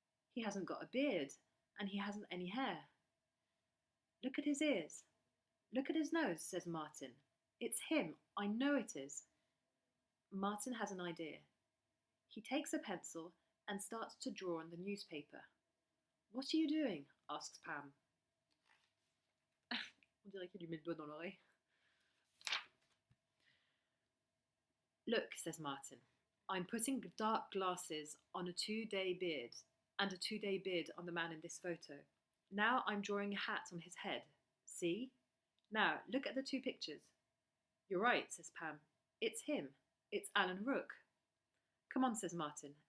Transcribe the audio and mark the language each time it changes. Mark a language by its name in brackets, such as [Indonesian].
[English] "He hasn't got a beard, and he hasn't any hair." "Look at his ears. Look at his nose," says Martin. "It's him. I know it is." Martin has an idea. He takes a pencil and starts to draw on the newspaper. "What are you doing?" asks Pam. [French] On dirait qu'il lui met le doigt dans l'oreille. [English] "Look," says Martin. "I'm putting dark glasses on a 2-day beard, and a 2-day beard on the man in this photo. Now I'm drawing a hat on his head. See? Now look at the two pictures." "You're right," says Pam. "It's him. It's Alan Rook." "Come on," says Martin.